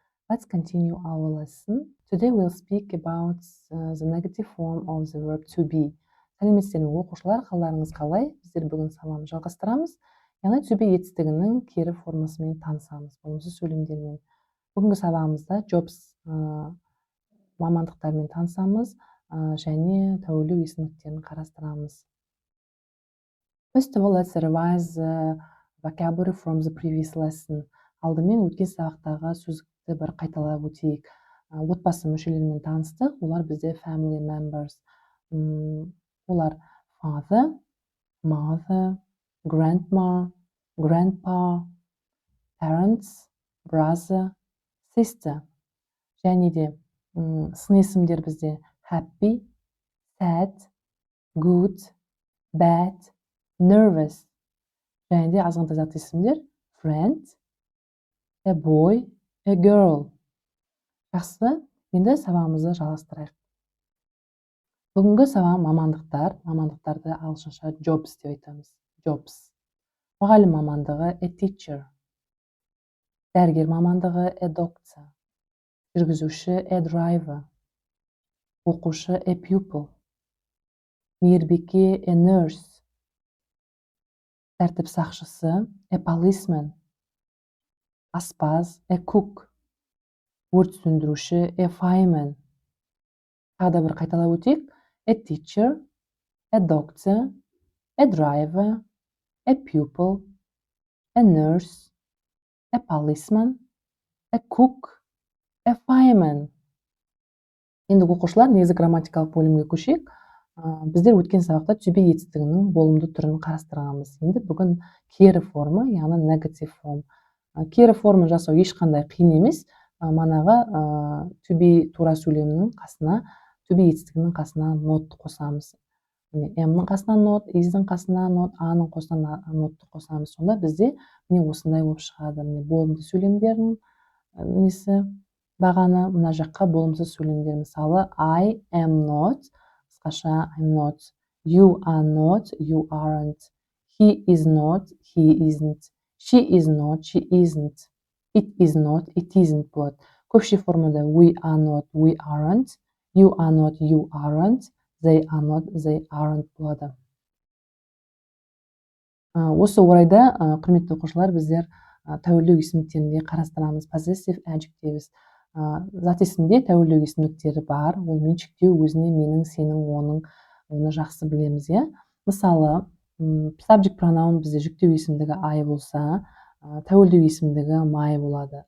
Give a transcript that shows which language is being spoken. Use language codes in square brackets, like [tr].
[en] Let's continue our lesson. Today we'll speak about the negative form of the verb to be. [kk] Сәлеметсіздер ме оқушылар, қалдарыңыз қалай? Біздер бүгін сабағын жалғастырамыз. Яғни to be етістігінің кері формасымен танысамыз, болымсыз сөйлемдермен. Бүгінгі сабағымызда jobs мамандықтармен танысамыз және тәуелді есімдіктерін қарастырамыз. [en] First of all, let's revise the vocabulary from the previous lesson. [kk] Алдымен өткен сабақтағы сөздікті бір қайталап өтейік. Отбасы мүшелерімен таныстық. Олар бізде family members. [en] Олар father, mother, grandma, grandpa, parents, brother, sister. [kk] Және де сын есімдер бізде happy, sad, good, bad, nervous. Және де азғантай зат есімдер friend, a boy, a girl. Жақсы, енді сабағымызды жалғастырайық. Бүгінгі сабақ мамандықтар. Мамандықтарды ағылшынша jobs деп айтамыз. [en] Jobs. [kk] Мұғалім мамандығы a teacher. Дәрігер мамандығы a doctor. Жүргізуші a driver. Оқушы a pupil. Мейірбике a nurse. Тәртіп сақшысы a policeman. Аспаз a cook. Өрт сөндіруші a fireman. Тағы да бір қайталап өтейік. [en] A teacher, a doctor, a driver, a pupil, a nurse, a policeman, a cook, a fireman. [kk] Енді оқушылар негізі грамматикалық бөлімге көшейік. Біздер өткен сабақта to be етістігінің болымды түрін қарастырғанбыз. Енді бүгін кері форма, яғни negative form. Кері форма жасау ешқандай қиын емес. Манағы to be тура сөйлемнің қасына, to be етістігінің қасына not қосамыз. M-ның қасына not, is-дің қасына not, A-ның қосына notты қосамыз. Сонда бізде осындай болып шығады. Болымды сөйлемдердің несі бағаны, мына жаққа болымсыз сөйлемдер. [en] Мысалы, I am not, қысқаша I'm not, you are not, you aren't, he is not, he isn't, she is not, she isn't, it is not, it isn't болады. Көпше формада we are not, we aren't, you are not, you aren't, they are not, they aren't болады. [kk] Осы орайда, құрметті оқушылар, біздер тәуелді есімдіктерінде қарастырамыз. [en] Possessive adjectives. [kk] Зат есімде тәуелді есімдіктері бар. Ол меншіктеу өзіне менің, сенің, оның, оны жақсы білеміз, иә? Мысалы, subject pronoun бізде жүктеу есімдігі I болса, тәуелді есімдігі my болады.